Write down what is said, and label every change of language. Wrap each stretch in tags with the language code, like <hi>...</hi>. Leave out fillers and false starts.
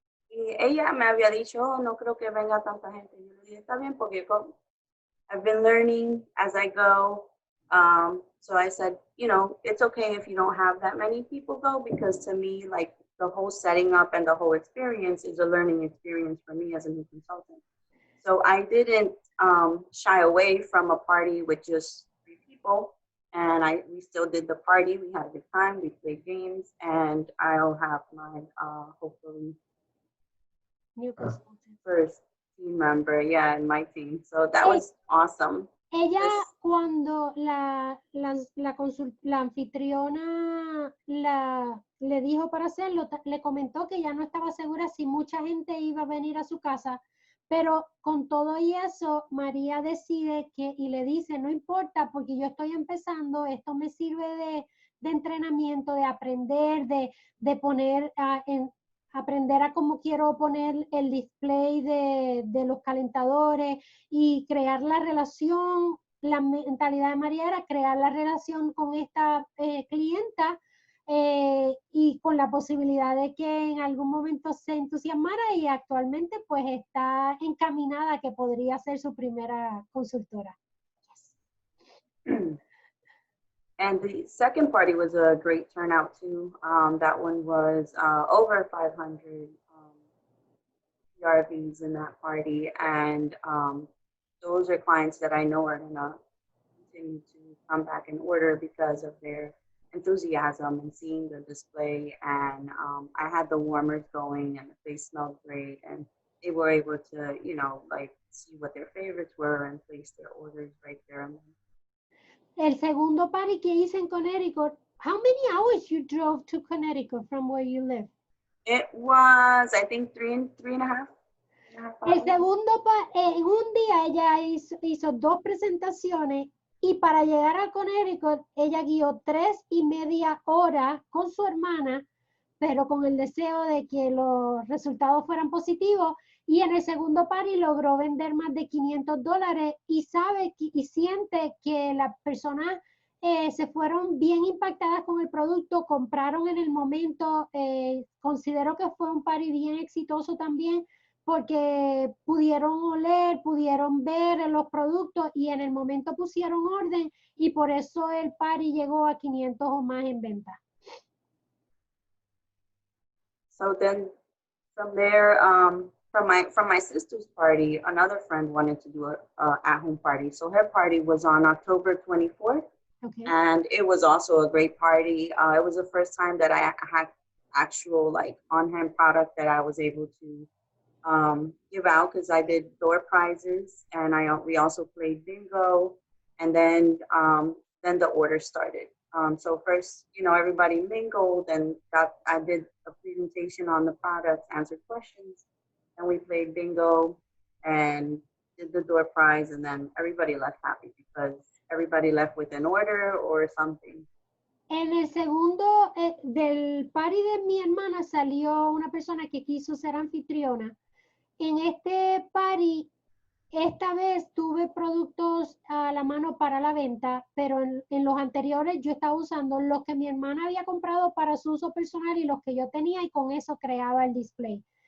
<es>Y ella me había dicho, oh, no creo que venga tanta gente. Yo le dije, está bien, porque</es> <en>I've been learning as I go. So I said, you know, it's okay if you don't have that many people go, because to me, like the whole setting up and the whole experience is a learning experience for me as a new consultant. So I didn't shy away from a party with just 3 people. And we still did the party. We had a good time. We played games, and I'll have my hopefully New consultant. first team member, yeah, in my team. So that Eh, was awesome.</en> <es>Ella,</es> <en>This,</en> <es>cuando la anfitriona le dijo para hacerlo, le comentó que ya no estaba segura si mucha gente iba a venir a su casa, pero con todo y eso, María decide y le dice, no importa, porque yo estoy empezando, esto me sirve de entrenamiento, de aprender, de poner aprender a cómo quiero poner el display de los calentadores y crear la relación. La mentalidad de María era crear la relación con esta clienta y con la posibilidad de que en algún momento se entusiasmara, y actualmente pues está encaminada a que podría ser su primera consultora.</es> <en>and the second party was a great turnout too. That one was over 500 PRVs in that party, and those are clients that I know are gonna continue to come back and order because of their enthusiasm and seeing the display. And I had the warmers going, and the place smelled great, and they were able to, you know, like see what their favorites were and place their orders right there.</en> <es>El segundo party que hice en Connecticut,</es> <en>how many hours you drove to Connecticut from where you live? It was, I think, three and a half.</en> <es>El segundo, en un día ella hizo 2 presentaciones, y para llegar a Connecticut ella guió 3.5 horas con su hermana, pero con el deseo de que los resultados fueran positivos. Y en el segundo party logró vender más de $500, y sabe y siente que las personas se fueron bien impactadas con el producto, compraron en el momento. Considero que fue un party bien exitoso también, porque pudieron oler, pudieron ver los productos y en el momento pusieron orden, y por eso el party llegó a 500 o más en venta.</es> <en>So then from there, from my sister's party, another friend wanted to do a at-home party. So her party was on October 24th. Okay. And it was also a great party. It was the first time that I had actual like on-hand product that I was able to give out, because I did door prizes, and we also played bingo, and then the order started. So first, you know, everybody mingled, and I did a presentation on the products, answered questions, and we played bingo and did the door prize, and then everybody left happy because everybody left with an order or something.</en> <es>En el segundo del party de mi hermana salió una persona que quiso ser anfitriona. En este party, esta vez tuve productos a la mano para la venta, pero en los anteriores yo estaba usando los que mi hermana había comprado para su uso personal y los que yo tenía, y con eso creaba el display.</es>